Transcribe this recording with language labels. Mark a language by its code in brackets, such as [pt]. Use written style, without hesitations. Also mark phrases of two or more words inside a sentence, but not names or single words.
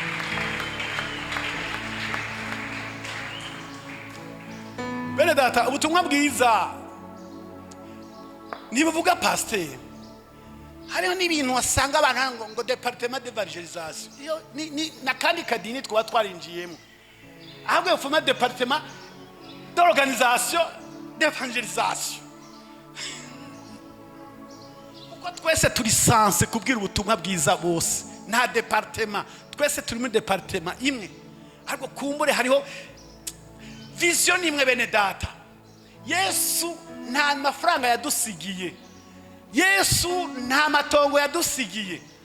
[rn] Bene data, ubutumwa bwiza nibuvuga pasteur, hariho n'ibintu wasanga abantu ngo [fr] département d'évangélisation [rn] iyo na kandi kadini twaba twarinjiyemo, ahubwo yofuma [fr] département d'organisation d'évangélisation, [rn] uko twese turi sanse kubwira ubutumwa bwiza bose, nta département, twese turi muri département imwe, ariko kumbure hariho vision imwe. Bene data, Yesu nta mafaranga yadusigiye, Yesu nta matongo yadusigiye.